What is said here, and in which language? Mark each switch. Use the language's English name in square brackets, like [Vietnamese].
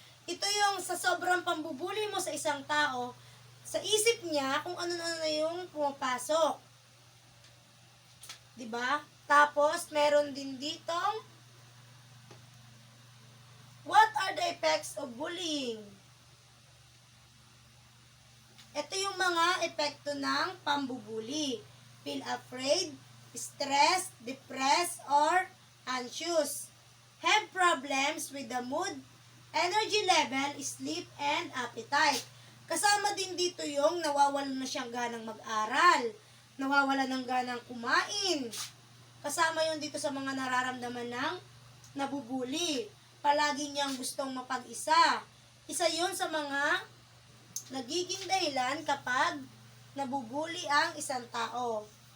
[Filipino] Ito yung sa sobrang pambubuli mo sa isang tao, sa isip niya kung ano na yung pumapasok. Diba? Tapos, meron din ditong [English] what are the effects of bullying? [Filipino] Ito yung mga epekto ng pambubuli. [English] Feel afraid, stressed, depressed, or anxious. Have problems with the mood, energy level, sleep, and appetite. [Filipino] Kasama din dito yung nawawalan na siyang ganang mag-aral, nawawalan ng ganang kumain. Kasama yun dito sa mga nararamdaman ng nabubuli. Palagi niyang gustong mapag-isa. Isa yun sa mga nagiging dahilan kapag nabubuli ang isang tao.